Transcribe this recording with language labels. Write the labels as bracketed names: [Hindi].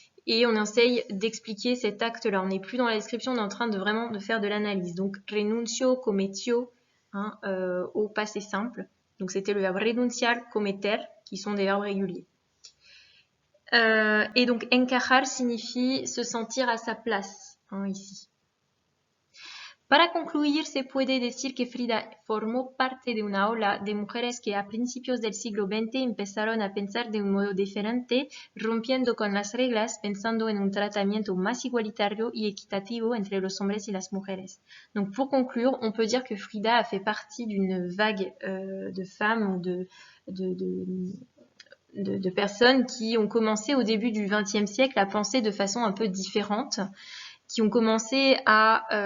[French] Et on essaye d'expliquer cet acte-là. On n'est plus dans la description, on est en train de vraiment de faire de l'analyse. Donc, renuncio, cometio, au passé simple. Donc, c'était le verbe renunciar, cometer, qui sont des verbes réguliers. Et donc, encajar signifie se sentir à sa place, ici. [Spanish] Para concluir, se puede decir que Frida formó parte de una ola de mujeres que a principios del siglo XX empezaron a pensar de un modo diferente, rompiendo con las reglas, pensando en un tratamiento más igualitario y equitativo entre los hombres y las mujeres. [French] Donc pour conclure, on peut dire que Frida a fait partie d'une vague de femmes ou de personnes qui ont commencé au début du XXe siècle à penser de façon un peu différente, qui ont commencé à